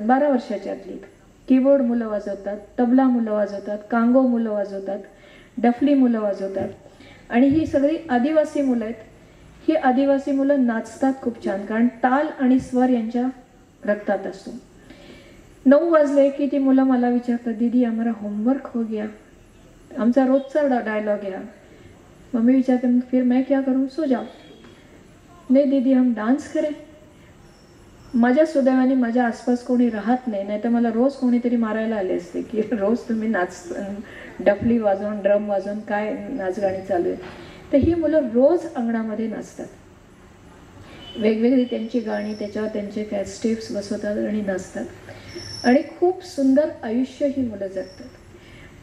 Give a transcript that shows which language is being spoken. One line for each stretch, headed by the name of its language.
Marathi: 12 वर्षाच्यातली keyboard मुलं वाजवतात, तबला मुलं वाजवतात, कांगो मुलं वाजवतात, डफली मुलं वाजवतात. आणि ही सगळी आदिवासी मुलं आहेत. ही आदिवासी मुलं नाचतात खूप छान, कारण ताल आणि स्वर यांच्या रक्तात असतो. 9 वाजले की ती मुलं मला विचारतात,
Hindi: दीदी हमारा होमवर्क हो गया.
Marathi: आमचा रोजचा डायलॉग आहे. मम्मी विचारते,
Hindi: फिर मैं क्या करूँ, सो जाओ. नहीं दीदी हम डान्स करें.
Marathi: माझ्या सुदैवाने माझ्या आसपास कोणी राहत नाही, नाही तर मला रोज कोणीतरी मारायला आले असते की रोज तुम्ही डफली वाजवून, ड्रम वाजवून काय नाचगाणी चालू आहे. तर ही मुलं रोज अंगणामध्ये नाचतात. वेगवेगळी त्यांची गाणी, त्याच्यावर त्यांचे काय स्टेप्स बसवतात आणि नाचतात. आणि खूप सुंदर आयुष्य ही मुलं जगतात.